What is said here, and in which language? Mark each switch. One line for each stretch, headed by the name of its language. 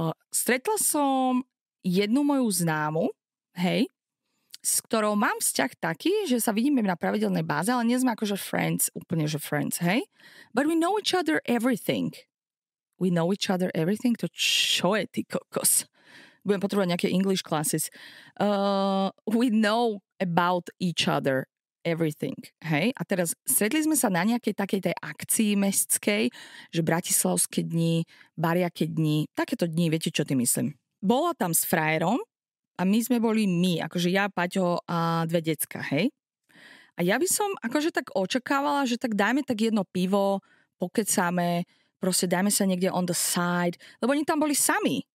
Slovak: Stretla som jednu moju známu, hej, s ktorou mám vzťah taký, že sa vidíme na pravidelnej báze, ale nie sme akože friends, úplne že friends, hej?
English: But we know each other everything. We know each other everything?
Slovak: To čo je, ty kokos? Budem potrebovať nejaké
English: English classes. We know about each other everything, hej?
Slovak: A teraz stretli sme sa na nejakej takej tej akcii mestskej, že Bratislavské dni, Bariaké dni, takéto dni, viete, čo tým myslím. Bola tam s frajerom a my sme boli akože ja, Paťo a dve decka, hej? A ja by som akože tak očakávala, že tak dajme tak jedno pivo, pokecáme, proste dajme sa niekde
English: on the side,
Slovak: lebo oni tam boli sami.